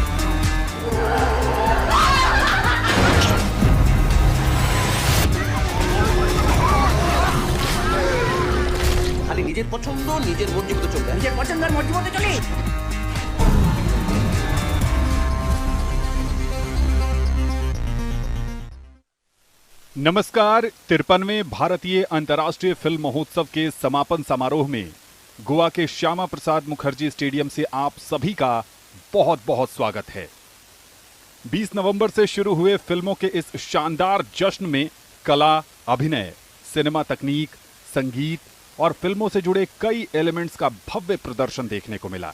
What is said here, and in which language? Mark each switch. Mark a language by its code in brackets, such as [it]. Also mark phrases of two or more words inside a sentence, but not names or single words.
[bn] খালি নিজের পছন্দ, নিজের মর্জি মতো চলবে, নিজের পছন্দের মর্জি মতো চলে। [hi] नमस्कार। 53वें भारतीय अंतर्राष्ट्रीय फिल्म महोत्सव के समापन समारोह में गोवा के श्यामा प्रसाद मुखर्जी स्टेडियम से आप सभी का बहुत बहुत स्वागत है। 20 नवंबर से शुरू हुए फिल्मों के इस शानदार जश्न में कला, अभिनय, सिनेमा तकनीक, संगीत और फिल्मों से जुड़े कई एलिमेंट्स का भव्य प्रदर्शन देखने को मिला।